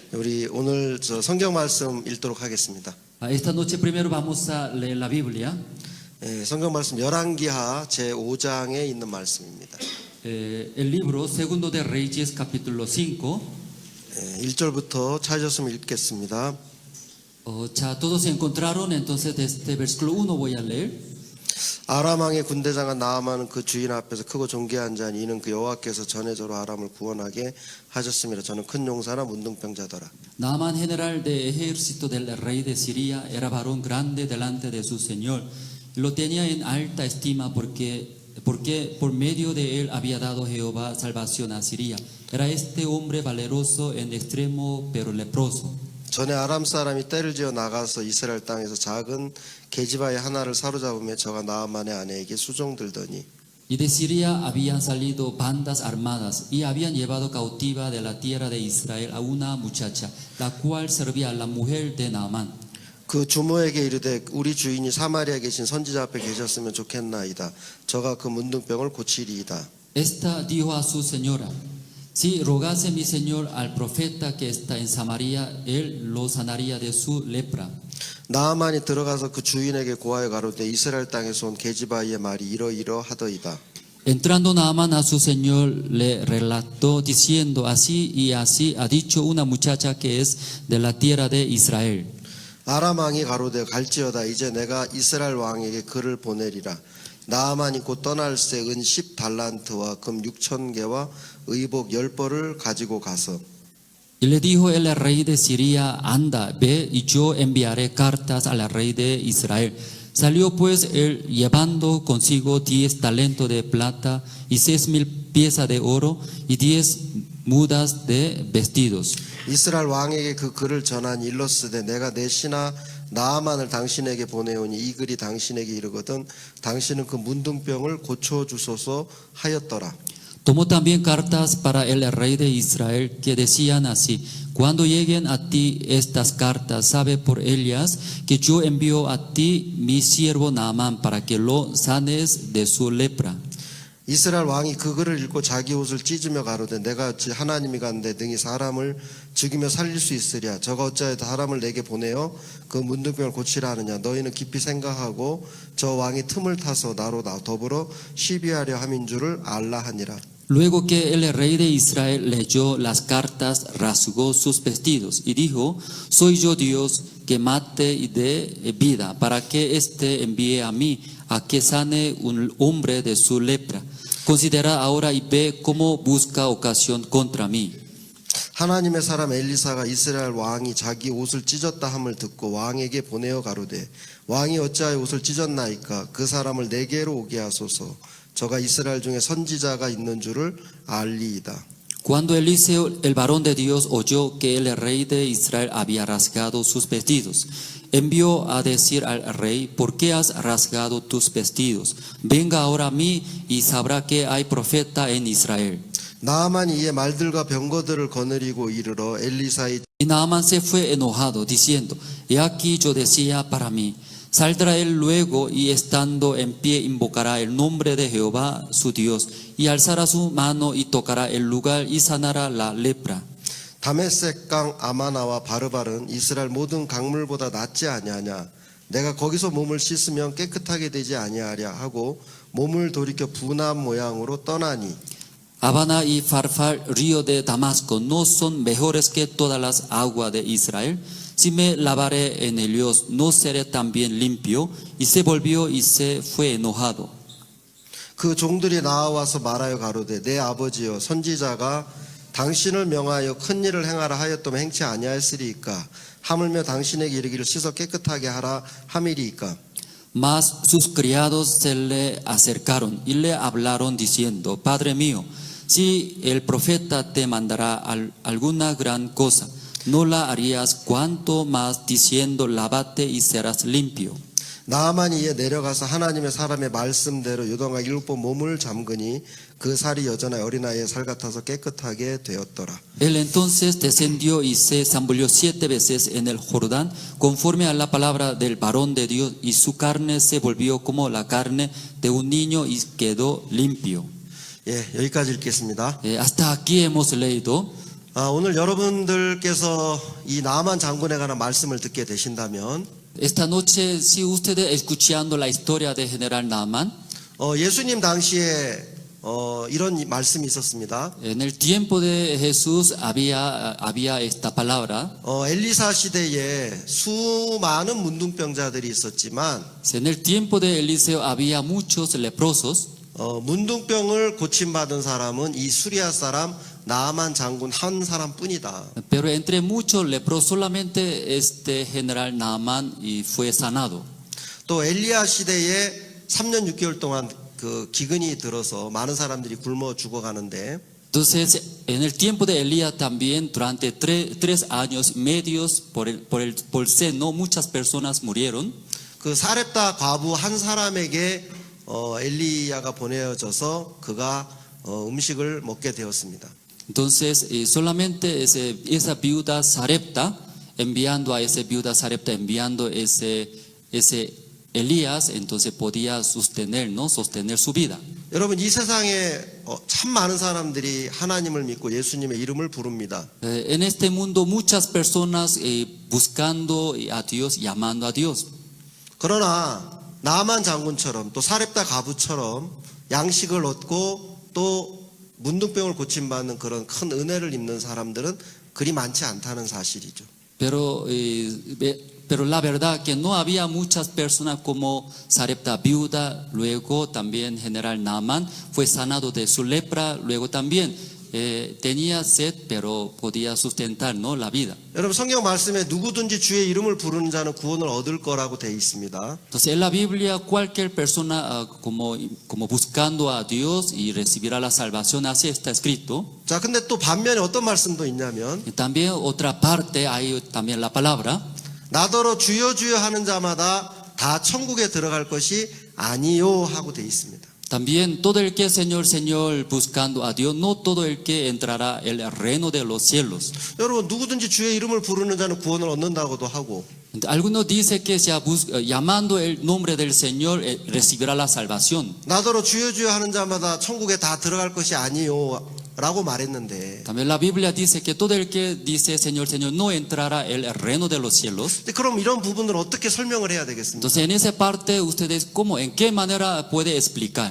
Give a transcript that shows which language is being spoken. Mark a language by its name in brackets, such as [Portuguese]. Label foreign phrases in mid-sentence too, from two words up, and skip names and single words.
[Korean] 우리 오늘 성경 말씀 읽도록 하겠습니다. [Spanish] Esta noche primero vamos a leer la Biblia. [Korean] 성경 말씀 열왕기하 제 5장에 있는 말씀입니다. [Spanish] El libro Segundo de Reyes capítulo 5. [Korean] 1절부터 찾으셨으면 읽겠습니다. [Spanish] Ya todos se encontraron, entonces desde versículo 1 voy a leer. [Korean] 아람 왕의 군대장은 나아만은 그 주인 앞에서 크고 존귀한 자니 이는 그 여호와께서 전에저로 아람을 구원하게 하셨습니다. 저는 큰 용사나 문둥병자더라. [Spanish] Naamán, general de ejército del rey de Siria, era varón grande delante de su señor. Lo tenía en alta estima porque por medio de él había dado Jehová salvación a Siria. Era este hombre valeroso en extremo pero leproso. [Korean] 전에 아람 사람이 떼를 지어 나가서 이스라엘 땅에서 작은 계집아이 하나를 사로잡으며 저가 나아만의 아내에게 수종 들더니 [Spanish] Y de Siria habían salido bandas armadas y habían llevado cautiva de la tierra de Israel a una muchacha, la cual servía a la mujer de Naamán. [Korean] 그 주모에게 이르되 우리 주인이 사마리아에 계신 선지자 앞에 계셨으면 좋겠나이다. 저가 그 문둥병을 고치리이다. [Spanish] Esta dijo a su señora: Si rogase mi señor al profeta que está en Samaria, él lo sanaría de su lepra. [Korean] 나아만이 들어가서 그 주인에게 고하여 가로되 이스라엘 땅에서 온 계집아이의 말이 이러이러하더이다. [Spanish] Entrando Naamán a su señor, le relató diciendo: Así y así ha dicho una muchacha que es de la tierra de Israel. [Korean] 아람 왕이 가로되 갈지어다. 이제 내가 이스라엘 왕에게 글을 보내리라. 나아만이 곧 떠날새 은 10달란트와 금 6,000개와 의복 10벌을 가지고 가서 [Spanish] Y le dijo el rey de Siria: Anda, ve, y yo enviaré cartas al rey de Israel. Salió pues él llevando consigo 10 talentos de plata y 6,000 piezas de oro y 10 mudas de vestidos. [Korean] 이스라엘 왕에게 그 글을 전하니 일렀으되 내가 내 신하 나아만을 당신에게 보내오니 이 글이 당신에게 이르거든 당신은 그 문둥병을 고쳐주소서 하였더라. [Spanish] Tomó también cartas para el rey de Israel que decían así: Cuando lleguen a ti estas cartas, sabe por ellas que yo envío a ti mi siervo Naamán para que lo sanes de su lepra. [Korean] 이스라엘 왕이 그 글을 읽고 자기 옷을 찢으며 가로되 내가 어찌 하나님이 간데 능히 사람을 죽이며 살릴 수 있으랴. 저가 어찌하여 사람을 내게 보내어 그 문둥병을 고치라 하느냐. 너희는 깊이 생각하고 저 왕이 틈을 타서 나로 더불어 시비하려 함인 줄을 알라 하니라. [Spanish] Luego que el rey de Israel leyó las cartas, rasgó sus vestidos y dijo: Soy yo Dios que mate y dé vida, para que éste envíe a mí a que sane un hombre de su lepra. Considera ahora y ve cómo busca ocasión contra mí. [Korean] 하나님의 사람 엘리사가 이스라엘 왕이 자기 옷을 찢었다 함을 듣고 왕에게 보내어 가로되 왕이 어찌하여 옷을 찢었나이까. 그 사람을 내게로 오게 하소서. 저가 이스라엘 중에 선지자가 있는 줄을 알리이다. [Spanish] Cuando Eliseo, el varón de Dios, oyó que el rey de Israel había rasgado sus vestidos, envió a decir al rey: ¿Por qué has rasgado tus vestidos? Venga ahora a mí y sabrá que hay profeta en Israel. [Korean] 나아만이 이에 말들과 병거들을 거느리고 이르러 엘리사의 [Spanish] Y Naamán se fue enojado, diciendo: He aquí yo decía para mí: Saldrá él luego y estando en pie invocará el nombre de Jehová su Dios y alzará su mano y tocará el lugar y sanará la lepra. [Korean] 다메섹 강 아마나와 바르발은 이스라엘 모든 강물보다 낫지 아니하냐. 내가 거기서 몸을 씻으면 깨끗하게 되지 아니하랴 하고 몸을 돌이켜 분함 모양으로 떠나니 [Spanish] Habana y Farfar, río de Damasco, ¿no son mejores que todas las aguas de Israel? Si me lavaré en ellos, ¿no seré también limpio? Y se volvió y se fue enojado. [Korean] 그 종들이 나와서 말하여 가로되 내 아버지여 선지자가 당신을 명하여 큰 일을 행하라 하였더면 행치 아니하였으리이까. 하물며 당신에게 이르기를 씻어 깨끗하게 하라 함이리이까. [Spanish] Mas sus criados se le acercaron y le hablaron diciendo: Padre mío, si el profeta te mandará alguna gran cosa, no la harías, cuanto más diciendo: Lávate y serás limpio. [Korean] 나아만이 이에 내려가서 하나님의 사람의 말씀대로 요동아 7번 몸을 잠그니 그 살이 여전히 어린아이의 살 같아서 깨끗하게 되었더라. [Spanish] Él entonces descendió y se zambulló 7 veces en el Jordán, conforme a la palabra del varón de Dios, y su carne se volvió como la carne de un niño y quedó limpio. [Korean] 예, 여기까지 읽겠습니다. [Spanish] Hasta aquí hemos leído. [Korean] 오늘 여러분들께서 이 나만 장군에 관한 말씀을 듣게 되신다면 [Spanish] Esta noche, si ustedes escuchando la historia de General Naaman, [Korean] 예수님 당시에 이런 말씀이 있었습니다. [Spanish] en el tiempo de Jesús había esta palabra. [Korean] 엘리사 시대에 수많은 문둥병자들이 있었지만 [Spanish] En el tiempo de Eliseo había muchos leprosos, [Korean] 문둥병을 고침받은 사람은 이 수리아 사람 나아만 장군 한 사람뿐이다. [Spanish] pero entre muchos leprosos solamente este general Naaman y fue sanado. [Korean] 또 엘리야 시대에 3년 6개월 동안 그 기근이 들어서 많은 사람들이 굶어 죽어가는데 [Spanish] Entonces, en el tiempo de Elías también, durante tres años medios por seno, muchas personas murieron. [Korean] 그 사렙다 과부 한 사람에게 엘리야가 보내어져서 그가 음식을 먹게 되었습니다. [Spanish] Entonces, solamente esa viuda Sarepta, enviando a esa viuda Sarepta, enviando ese Elías, entonces podía sostener su vida. [Korean] 여러분 이 세상에 참 많은 사람들이 하나님을 믿고 예수님의 이름을 부릅니다. [Spanish] En este mundo muchas personas buscando a Dios, llamando a Dios. [Korean] 그러나 나만 장군처럼 또 사렙다 과부처럼 양식을 얻고 또 문둥병을 고침받는 그런 큰 은혜를 입는 사람들은 그리 많지 않다는 사실이죠. [Spanish] Pero la verdad que no había muchas personas como Sarepta viuda, luego también general Naaman fue sanado de su lepra, luego también tenía sed pero podía sustentar, ¿no?, la vida. [Korean] 여러분 성경 말씀에 누구든지 주의 이름을 부르는 자는 구원을 얻을 거라고 돼 있습니다. [Spanish] Entonces en la Biblia cualquier persona como buscando a Dios y recibirá la salvación, así está escrito. [Korean] 자, 근데 또 반면에 어떤 말씀도 있냐면 [Spanish] Y también otra parte hay también la palabra. [Korean] 나더러 주여 주여 하는 자마다 다 천국에 들어갈 것이 아니요 하고 돼 있습니다. [Spanish] También todo el que Señor, Señor buscando a Dios, no todo el que entrará el reino de los cielos. [Korean] 여러분 누구든지 주의 이름을 부르는 자는 구원을 얻는다고도 하고 [Spanish] Algunos dicen que llamando el nombre del Señor recibirá la salvación. [Korean] 나더러 주여 주여 하는 자마다 천국에 다 들어갈 것이 아니요 라고 말했는데 [Spanish] También la Biblia dice que todo el que dice Señor, Señor no entrará el reino de los cielos. [Korean] 근데 그럼 이런 부분을 어떻게 설명을 해야 되겠습니까? [Spanish] Entonces en esa parte ustedes en qué manera puede explicar?